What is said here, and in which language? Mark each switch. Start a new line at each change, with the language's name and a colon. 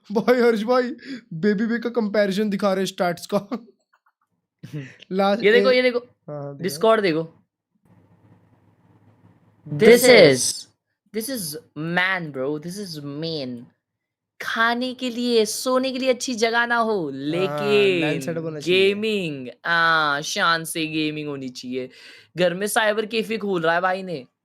Hindi: भाई हर्ष भाई बेबी बे का कंपैरिजन दिखा रहे स्टैट्स का। ये देखो ये देखो डिस्कॉर्ड देखो।
English: This is man bro, this is main.
Hindi: खाने के लिए सोने के लिए अच्छी जगह ना हो, लेकिन गेमिंग शान से गेमिंग होनी चाहिए। घर में साइबर कैफे खोल रहा है भाई ने।